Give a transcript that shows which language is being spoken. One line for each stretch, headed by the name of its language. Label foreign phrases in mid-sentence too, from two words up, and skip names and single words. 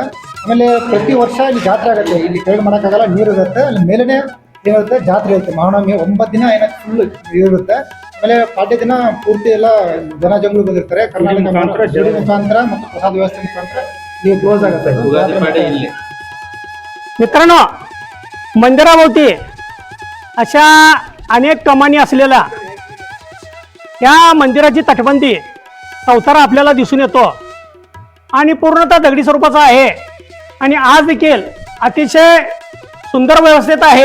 Kannada: ಆಮೇಲೆ ಪ್ರತಿ ವರ್ಷ ಇಲ್ಲಿ ಜಾತ್ರೆ ಆಗುತ್ತೆ. ಇಲ್ಲಿ ಕೆಳಗೆ ಮಾಡೋಕ್ಕಾಗಲ್ಲ, ನೀರು ಇರುತ್ತೆ. ಅಲ್ಲಿ ಮೇಲೇ ಏನಿರುತ್ತೆ ಜಾತ್ರೆ ಇರುತ್ತೆ. ಮಹಾನವಮಿ 9 ದಿನ ಏನಾದ್ರು ಫುಲ್ ಇರುತ್ತೆ. ಆಮೇಲೆ ಪಾಡ್ಯ ದಿನ ಪೂರ್ತಿ ಎಲ್ಲ ಜನ ಜಂಗುಳು ಬಂದಿರ್ತಾರೆ. ಕರ್ನಾಟಕ ಮುಖಾಂತರ ಮತ್ತು ಪ್ರಸಾದ ವ್ಯವಸ್ಥೆ ಮುಖಾಂತರ ಇಲ್ಲಿ ಕ್ಲೋಸ್ ಆಗುತ್ತೆ.
Marathi: मित्रांनो, मंदिराभोवती अशा अनेक कमानी असलेल्या या मंदिराची तटबंदी चौतारा आपल्याला दिसून येतो आणि पूर्णतः दगडी स्वरूपाचा आहे. आणि आज देखील अतिशय सुंदर व्यवस्थेत आहे.